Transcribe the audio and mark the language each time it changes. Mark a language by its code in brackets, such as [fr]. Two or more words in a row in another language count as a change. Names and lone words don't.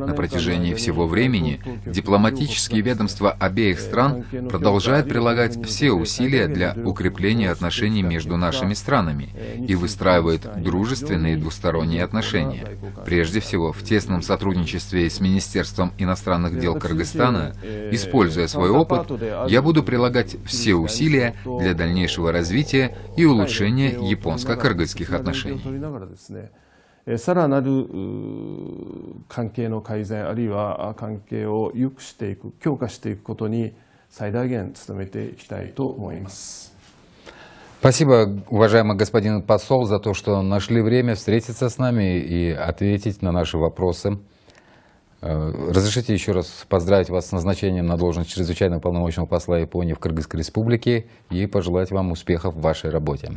[ru] На протяжении всего времени дипломатические ведомства обеих стран продолжают прилагать все усилия для укрепления отношений между нашими странами и выстраивают дружественные двусторонние отношения. Прежде всего, в тесном сотрудничестве с Министерством иностранных дел Кыргызстана, используя свой опыт, я буду прилагать все усилия для дальнейшего развития и улучшения японско-кыргызских отношений. [ja] さらなる関係の改善あるいは関係を良くしていく強化していくことに最大限努めていきたいと思います。 [ru] Спасибо, уважаемый господин посол, за то, что нашли время встретиться с нами и ответить на наши вопросы. Разрешите еще раз поздравить вас с назначением на должность чрезвычайного полномочного посла Японии в Кыргызской Республике и пожелать вам успехов в вашей работе.